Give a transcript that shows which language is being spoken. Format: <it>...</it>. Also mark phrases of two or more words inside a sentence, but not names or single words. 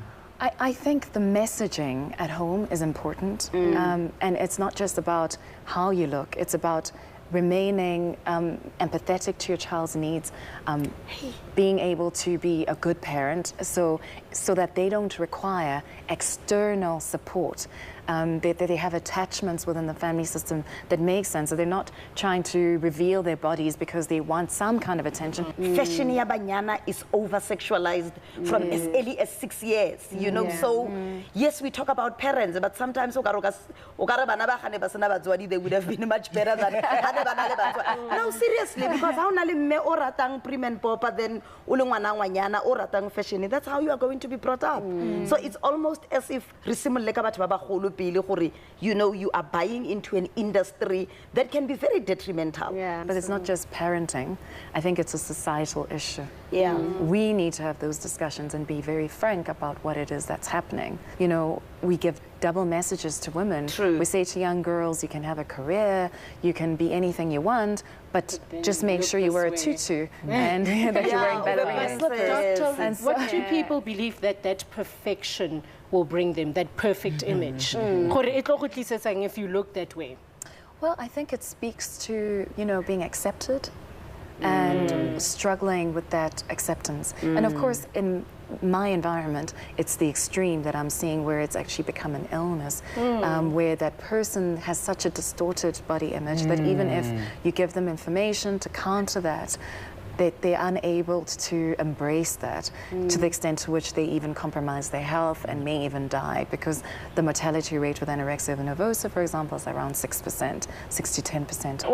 <en>I think the messaging at home is important, and it's not just about how you look, it's about remaining empathetic to your child's needs, being able to be a good parent so that they don't require external support. They have attachments within the family system that make sense. So they're not trying to reveal their bodies because they want some kind of attention. Fashion</en> <tn>ya banyana</tn> <en>is over-sexualized from as early as 6 years, you know. So, yes, we talk about parents, but sometimes they would have been much better than No, seriously, because how</en> <tn>na le mme o ratang</tn> <en>prim and proper, then</en> <tn>o le ngwana ngwanyana o ratang</tn> <en>fashion, that's how you are going to be brought up. So it's almost as if</en> <tn>re simolle ka batho ba bagolo pele gore,</tn> <en>you know, you are buying into an industry that can be very detrimental. Yeah. But it's not just parenting. I think it's a societal issue. Yeah. We need to have those discussions and be very frank about what it is that's happening. You know, we give double messages to women. True. We say to young girls, you can have a career, you can be anything you want, but just make sure you wear a tutu and that you're wearing ballerinas. Doctor, And so- what do people believe that perfection will bring them, that perfect image?</en> <tn>Gore e tlo go tlisetsang</tn> <en>if you look that way. Well, I think it speaks to, you know, being accepted and struggling with that acceptance. And of course, in my environment, it's the extreme that I'm seeing where it's actually become an illness, where that person has such a distorted body image that even if you give them information to counter that, they're unable to embrace that to the extent to which they even compromise their health and may even die, because the mortality rate with anorexia nervosa, for example, is around 6%, 6 to 10%.</en>